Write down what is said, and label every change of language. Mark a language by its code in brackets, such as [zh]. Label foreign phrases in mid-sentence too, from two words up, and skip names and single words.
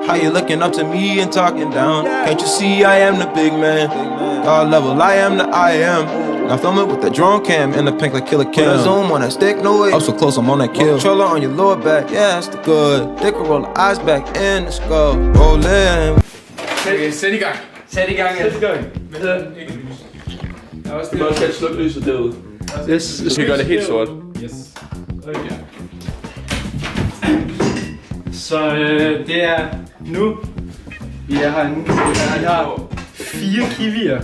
[en] How you looking up to me and talking down? Can't you see I am the big man? God level, I am the I am. I film it with the drone cam in the pink like Killer Cam. Zoom on that stick, no way. I'm so close, I'm on that kill. Controller on your lower back, yeah, that's the good. Dick roll the eyes back in the skull. Roll in. [da] Okay, sæt i gang. Sæt i gang, ja. Sæt i gang. Hvad hedder den? Du må også gerne slukke lyset derude. Yes. Vi gør det helt sort. Yes. Okay. Så det er nu. Vi er herinde. Vi har 4 kiwier.